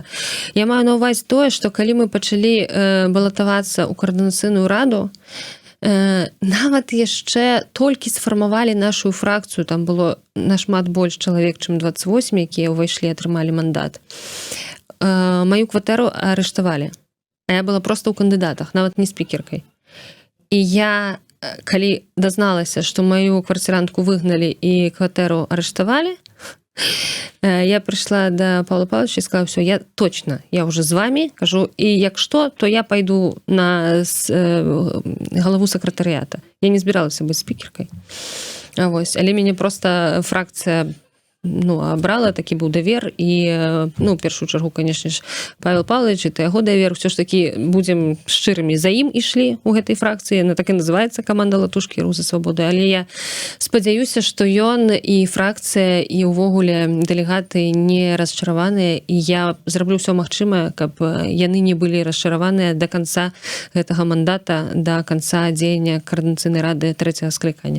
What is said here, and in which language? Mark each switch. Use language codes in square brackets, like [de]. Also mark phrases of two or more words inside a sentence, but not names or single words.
[be] Я маю на ўвазе тое, што калі мы пачалі балатавацца ў каардынацыйную раду, нават яшчэ толькі сфармавалі нашу фракцыю, там было нашмат больш чалавек, чым 28, якія ўвайшлі, атрымалі мандат. Маю кватэру арыштавалі. А я была проста ў кандыдатах, нават не спікеркай. І я, калі дазналася, што маю квартирантку выгналі і кватэру арыштавалі, я прыйшла да Павла Павловича і сказала, [ru] все, я точно, я уже [be] з вами, кажу, і як што, то я пайду на галаву сакратарыята. Я не збіралася быць спікеркай. Але мяне проста фракцыя абрала, такі быў давер, і, у першую чаргу, конечно ж, Павел Павлович, это яго давер, все ж таки, будем шчырымі, за ім ішлі у гэтай фракцыі, она так і называецца каманда Латушкі Рух за свабоду, але я спадзяюся, што ён і фракцыя, і ўвогуле дэлегаты не расчараваныя, і я зраблю ўсё магчымае, каб яны не былі расчараваныя да канца гэтага мандата, да канца дзеяння каардынацыйнай рады 3-го склікання.